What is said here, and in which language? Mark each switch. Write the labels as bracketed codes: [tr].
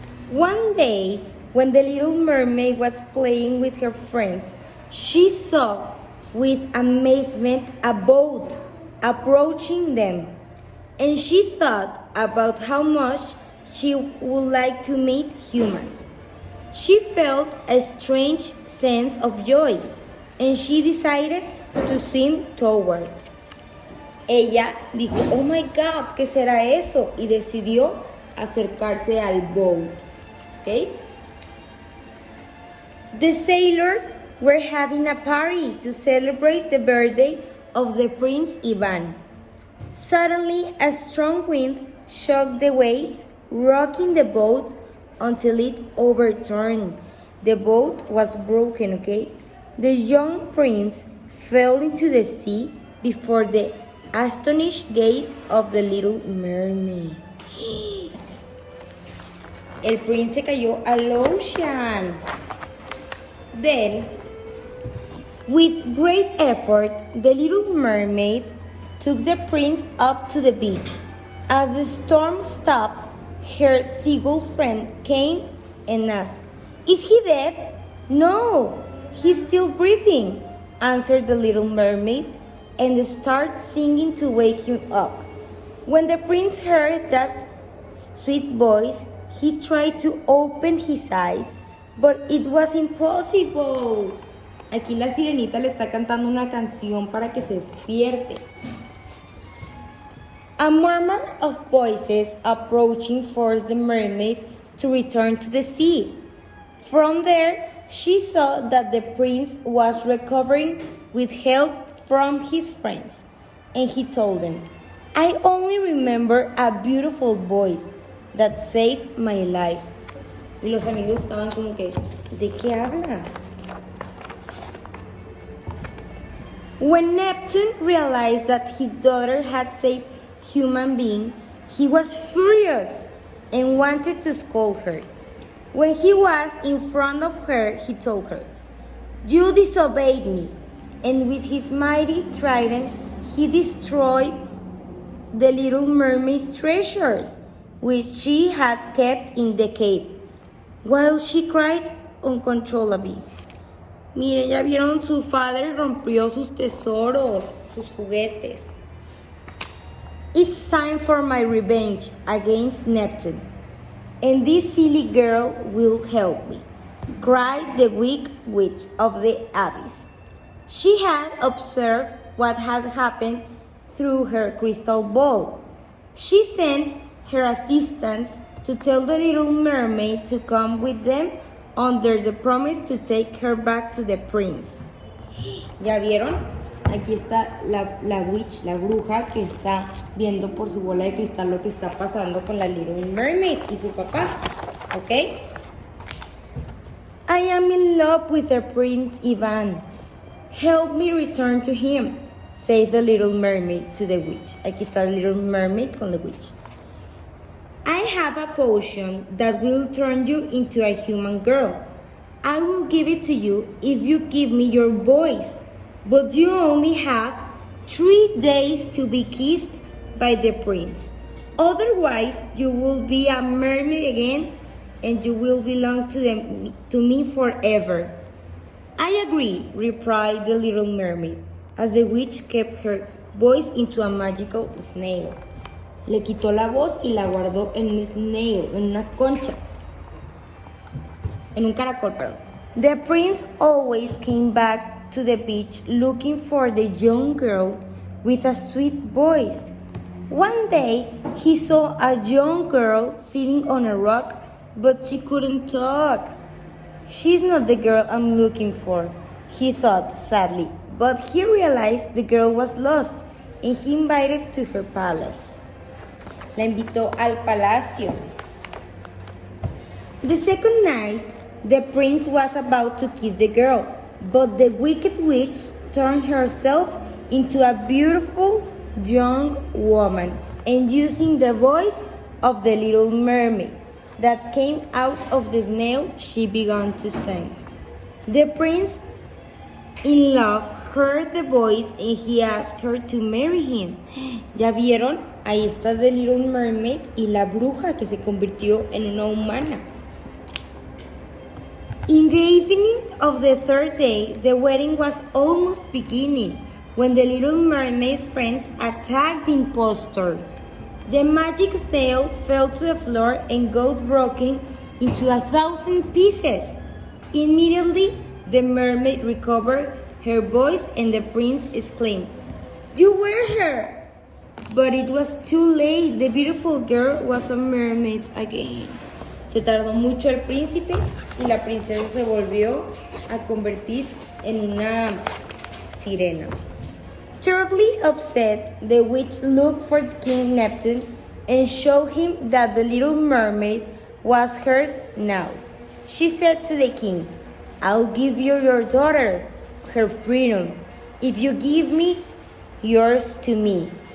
[en] One day, when the little mermaid was playing with her friends, she saw with amazement a boat approaching them, and she thought about how much she would like to meet humans. She felt a strange sense of joy, and she decided to swim toward. [es] Ella dijo, [en] "Oh my God, [es] ¿qué será eso?" Y decidió acercarse al boat. [en] Okay? The sailors were having a party to celebrate the birthday of the Prince Ivan. Suddenly, a strong wind shook the waves, rocking the boat until it overturned. The boat was broken, okay? The young prince fell into the sea before the astonished gaze of the little mermaid. [es] El prince se cayó al ocean. [en] Then, with great effort, the little mermaid took the prince up to the beach. As the storm stopped, her seagull friend came and asked, "Is he dead?" "No, he's still breathing," answered the little mermaid, and started singing to wake him up. When the prince heard that sweet voice, he tried to open his eyes, but it was impossible. [es] Aquí la sirenita le está cantando una canción para que se despierte. [en] A murmur of voices approaching forced the mermaid to return to the sea. From there, she saw that the prince was recovering with help from his friends, and he told them, "I only remember a beautiful voice that saved my life." [es] Y los amigos estaban como que, ¿de qué habla? [en] When Neptune realized that his daughter had saved human being, he was furious and wanted to scold her. When he was in front of her, he told her, "You disobeyed me." And with his mighty trident, he destroyed the little mermaid's treasures, which she had kept in the cave, while she cried uncontrollably. [es] Miren, ya vieron, su padre rompió sus tesoros, sus juguetes. [en] "It's time for my revenge against Neptune, and this silly girl will help me," cried the weak witch of the abyss. She had observed what had happened through her crystal ball. She sent her assistants to tell the little mermaid to come with them under the promise to take her back to the prince. [es] ¿Ya vieron? Aquí está la witch, la bruja, que está viendo por su bola de cristal lo que está pasando con la little mermaid y su papá. ¿Ok? [en] "I am in love with the Prince Ivan. Help me return to him," said the little mermaid to the witch. [es] Aquí está [en] the little mermaid con the witch. "I have a potion that will turn you into a human girl. I will give it to you if you give me your voice, but you only have 3 days to be kissed by the prince. Otherwise, you will be a mermaid again and you will belong to me forever." "I agree," replied the little mermaid, as the witch kept her voice into a magical snail. [es] Le quitó la voz y la guardó en un snail, en una concha. En un caracol, perdón. [en] The prince always came back to the beach looking for the young girl with a sweet voice. One day, he saw a young girl sitting on a rock, but she couldn't talk. She's not the girl I'm looking for, he thought sadly, but he realized the girl was lost and he invited to her palace. [es] La invitó al palacio. [en] The second night, the prince was about to kiss the girl, but the wicked witch turned herself into a beautiful young woman and using the voice of the little mermaid that came out of the snail, she began to sing. The prince, in love, heard the voice and he asked her to marry him. [es] ¿Ya vieron? Ahí está The Little Mermaid y la bruja que se convirtió en una humana. [en] In the evening of the third day, the wedding was almost beginning when the Little Mermaid friends attacked the impostor. The magic snail fell to the floor and got broken into 1,000 pieces. Immediately, the mermaid recovered her voice and the prince exclaimed, "You were her!" But it was too late. The beautiful girl was a mermaid again. [es] Se tardó mucho el príncipe y la princesa se volvió a convertir en una sirena. [en] Terribly upset, the witch looked for King Neptune and showed him that the little mermaid was hers now. She said to the king, "I'll give you your daughter, her freedom, if you give me yours to me."